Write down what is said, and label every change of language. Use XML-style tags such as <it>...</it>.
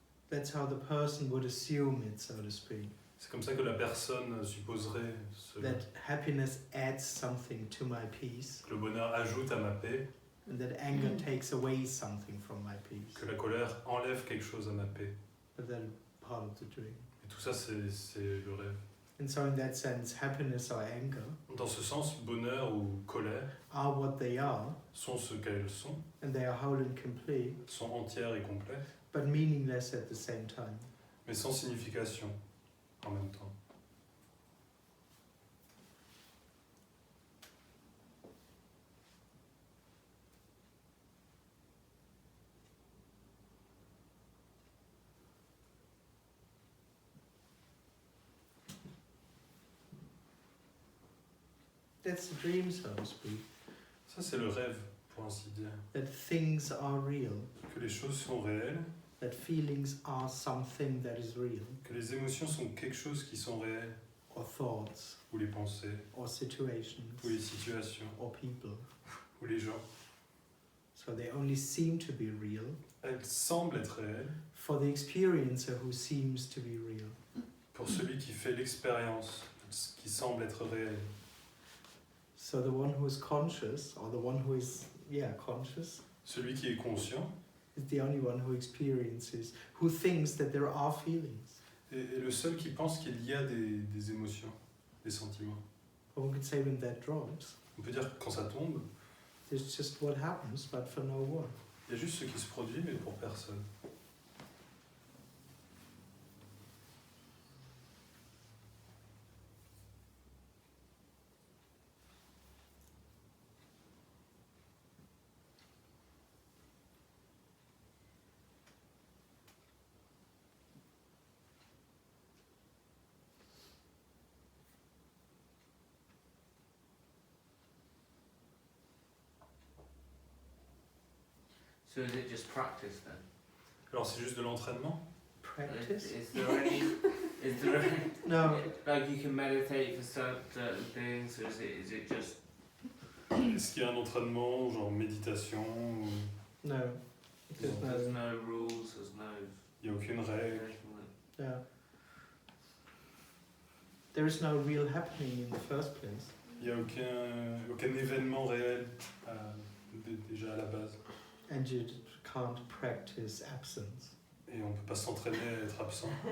<en>That's how the person would assume it, so to speak.</en> <fr>C'est comme ça que la personne supposerait</fr> <en>That happiness adds something to my peace,</en> <fr>que le bonheur ajoute à ma paix,</fr> <en>and that anger takes away something from my peace.</en> <fr>que la colère enlève quelque chose à ma paix.</fr> <en>But that's part of the dream.</en> <fr>Et tout ça, c'est le rêve.</fr> <en>And so in that sense, happiness or anger</en> <fr>Dans ce sens, bonheur ou colère</fr> <en>are what they are,</en> <fr>sont ce qu'elles sont,</fr> <en>and they are whole and complete,</en> <fr>sont entières et complètes,</fr> <en>but meaningless at the same time.</en> <fr>mais sans signification en même temps.</fr> <en>That's the dream, so to speak.</en> <fr>Ça, c'est le rêve, pour ainsi dire.</fr> <en>That things are real.</en> <fr>Que les choses sont réelles,</fr> <en>That feelings are something that is real.</en> <fr>que les émotions sont quelque chose qui sont réelles,</fr> <en>Or thoughts,</en> <fr>ou les pensées,</fr> <en>or situations,</en> <fr>ou les situations,</fr> <en>or people.</en> <fr>ou les gens.</fr> <en>So they only seem to be real</en> <fr>Elles semblent être réelles</fr> <en>for the experiencer who seems to be real.</en> <fr>pour celui qui fait l'expérience, qui semble être réel.</fr> <en>So the one who is conscious, or the one who is, conscious,</en> <fr>Celui qui est conscient</fr> <en>is the only one who experiences, who thinks that there are feelings.</en> <fr>est le seul qui pense qu'il y a des émotions, des sentiments.</fr> <en>Or one could say when that drops,</en> <fr>On peut dire que quand ça tombe,</fr> <en>it's just what happens, but for no one.</en> <fr>il y a juste ce qui se produit, mais pour personne.</fr> <en>So is it just practice then?</en> <fr>Alors c'est juste de l'entraînement?</fr> <en>Practice? Is there any? Is there any, No. like you can meditate for certain things, or is it just?</en> <fr>Est-ce qu'il y a un entraînement, genre méditation ou...</fr> <en>No. Because There's no. no rules. There's no.</en> <fr>Il n'y a aucune règle.</fr> <en>anything like- Yeah. There is no real happening in the first place.</en> <fr>Il n'y a aucun événement réel déjà à la base.</fr> <en>And you can't practice absence.</en> <fr>Et on ne peut pas s'entraîner à être absent.</fr>